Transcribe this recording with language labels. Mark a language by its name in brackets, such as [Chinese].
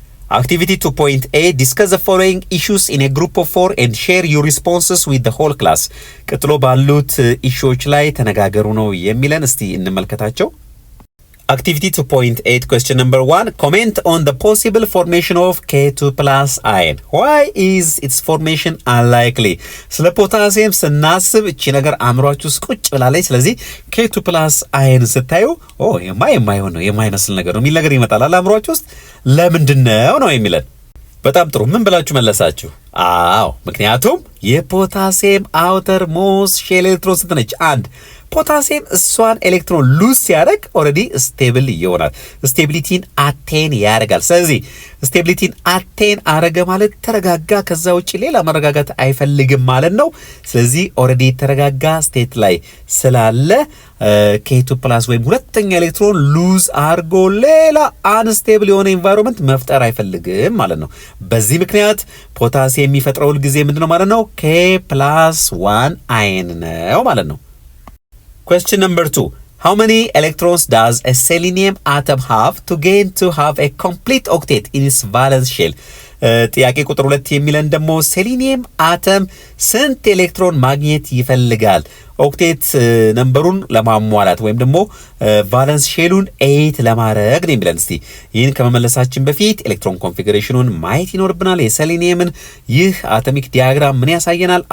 [English] Activity 2.8 discuss the following issues in a group of 4 and share your responses with the whole class። [Amharic] ቀጥሎ ባሉት ኢሹዎች ላይ ተነጋገሩ ነው የሚለን። እስቲ እንመልከታቸው። [English] Activity 2.8 question number 1. Comment on the possible formation of K2 plus ion. Why is its formation unlikely? [Amharic] ስለ ፖታሲየም ስናስብ እቺ ነገር አእምሯችሁ ውስጥ ቁጭ ብላለች። ስለዚህ K2 plus ion ስታዩ የማይሆን ነው የማይመስል ነገር ነው የሚል ነገር ይመጣል አእምሯችሁ ውስጥ። ለምንድነው ነው የሚለን? በጣም ጥሩ። ምን ብላችሁ መለሳችሁ? ምክንያቱም የፖታሲየም አውተር ሞስት ሼል ኤሌክትሮን ስንት ነች? 1። ፖታሲየም እሷን ኤሌክትሮን ሉዝ ሲያደርግ ኦልሬዲ ስቴብል ይሆናል። ስቴቢሊቲን አቴን ያደርጋል። ስለዚህ ስቴቢሊቲን አቴን አረገ ማለት ተረጋጋ፣ ከዛ ውጪ ሌላ መረጋጋት አይፈልግም ማለት ነው። ስለዚህ ኦልሬዲ ተረጋጋ ስቴት ላይ ስላለ K2 ፕላስ ወይም ሁለተኛ ኤሌክትሮን ሉዝ አርጎ ሌላ አንስቴብል የሆነ ኢንቫይሮንመንት መፍጠር አይፈልግም ማለት ነው። በዚህ ምክንያት ፖታሲየም የሚፈጥረው ሁል ጊዜ ምንድነው ማለት ነው? K+1 አየን ነው ማለት ነው። [English] Question number 2. How many electrons does a selenium atom have to gain to have a complete octet in its valence shell? [Amharic] ጥያቄ ቁጥር 2 የሚለን ደግሞ ሴሊኒየም አተም ስንት ኤሌክትሮን ማግኘት ይፈልጋል ኦክቴት ነምበሩን ለማሟላት ወይም ደግሞ ቫለንስ ሼሉን 8 ለማድረግ ነው የሚለን። እስቲ ይህን ከመመለሳችን በፊት ኤሌክትሮን ኮንፊግሬሽኑን ማየት ይኖርብናል። የሴሊኒየምን ይህ አቶሚክ ዲያግራም ምን ያሳየናል?